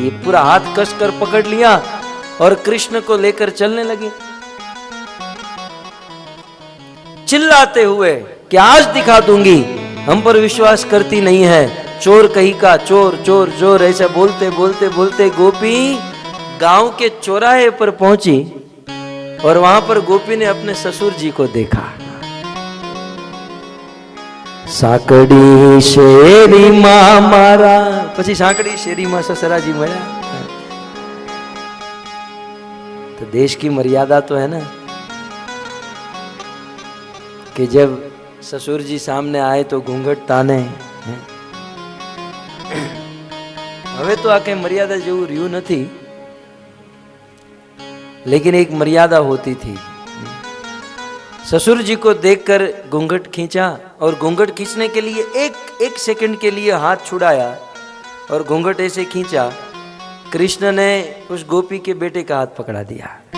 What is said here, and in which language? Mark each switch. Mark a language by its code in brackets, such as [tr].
[hi] ये पूरा हाथ कस कर पकड़ लिया और कृष्ण को लेकर चलने लगे, चिल्लाते हुए कि आज दिखा दूंगी, हम पर विश्वास करती नहीं है, चोर कहीं का, चोर चोर चोर। ऐसा बोलते बोलते बोलते गोपी गांव के चौराहे पर पहुंची और वहां पर गोपी ने अपने ससुर जी को देखा। [gu] साकड़ी शेरी मां मारा, પછી સાંકડી શેરીમાં સસરાજી મળ્યા। [hi] तो देश की मर्यादा तो है ना कि जब ससुर जी सामने आए तो घूंघट ताने। [gu] હવે તો આ કઈ મર્યાદા જેવું રહ્યું નથી, [hi] लेकिन एक मर्यादा होती थी। ससुर जी को देखकर घूंघट खींचा और घूंघट खींचने के लिए एक सेकंड के लिए हाथ छुड़ाया और घूंघट ऐसे खींचा। कृष्ण ने उस गोपी के बेटे का हाथ पकड़ा दिया।